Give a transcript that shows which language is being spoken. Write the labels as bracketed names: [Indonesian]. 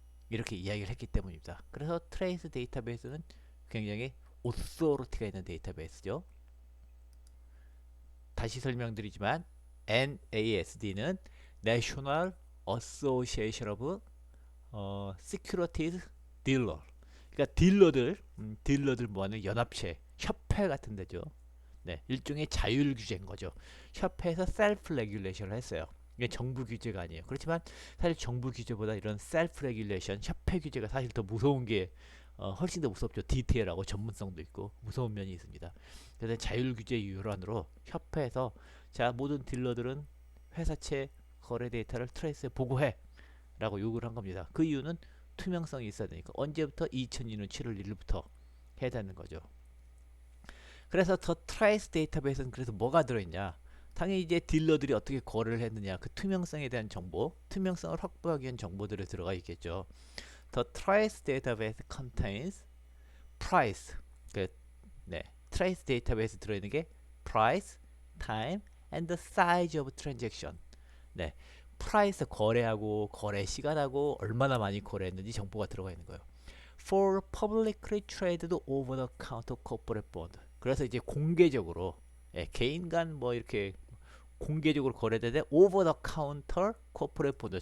[Korean] 이렇게 이야기를 했기 때문입니다. 그래서 트레이스 데이터베이스는 굉장히 오소리티가 있는 데이터베이스죠. 다시 설명드리지만 NASD는 National Association of Securities Dealer. 그러니까 딜러들 모아는 연합체, 협회 같은 데죠. 네, 일종의 자율 규제인 거죠. 협회에서 셀프 레귤레이션을 했어요. 이게 정부 규제가 아니에요. 그렇지만 사실 정부 규제보다 이런 셀프 레귤레이션, 협회 규제가 사실 더 무서운 게 훨씬 더 무섭죠. 디테일하고 전문성도 있고 무서운 면이 있습니다. 그래서 자율 규제 일환으로 협회에서 자, 모든 딜러들은 회사채 거래 데이터를 트레이스에 보고해 라고 요구를 한 겁니다. 그 이유는 투명성이 있어야 되니까. 언제부터? 2002년 7월 1일부터 해야 되는 거죠. 그래서 더 트레이스 데이터베이스는 그래서 뭐가 들어있냐? 당연히 이제 딜러들이 어떻게 거래를 했느냐, 그 투명성에 대한 정보, 투명성을 확보하기 위한 정보들이 들어가 있겠죠. [English] The trace database contains price. [Korean] 그, 네, trace 데이터베이스 들어있는 게 [English] price, time, and the size of transaction. [Korean] 네, price 거래하고 거래 시간하고 얼마나 많이 거래했는지 정보가 들어가 있는 거예요. [English] For publicly traded over the counter corporate bond. [Korean] 그래서 이제 공개적으로 개인 간 뭐 이렇게 공개적으로 거래되는 오버 더 카운터 코퍼레이트 본드.